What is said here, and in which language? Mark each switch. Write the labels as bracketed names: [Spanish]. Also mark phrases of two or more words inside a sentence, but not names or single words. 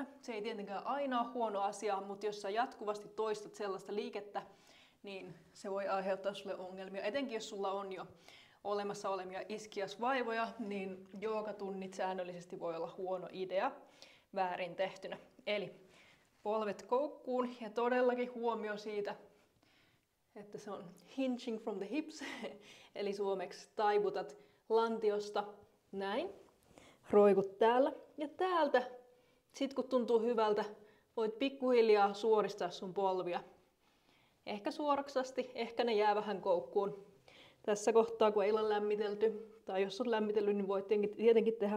[Finnish] Se ei tietenkään aina ole huono asia, mutta jos sä jatkuvasti toistat sellaista liikettä, niin se voi aiheuttaa sulle ongelmia. Etenkin jos sulla on jo olemassa olevia iskiasvaivoja, niin joogatunnit säännöllisesti voi olla huono idea väärin tehtynä. Eli polvet koukkuun ja todellakin huomio siitä, että se on [English] hinging from the hips, [Finnish] eli suomeksi taivutat lantiosta näin. Roikut täällä ja täältä, sit kun tuntuu hyvältä, voit pikkuhiljaa suoristaa sun polvia. Ehkä suoraksasti, ehkä ne jää vähän koukkuun. Tässä kohtaa, kun ei ole lämmitelty, tai jos on lämmitellyt, niin voit tietenkin tehdä.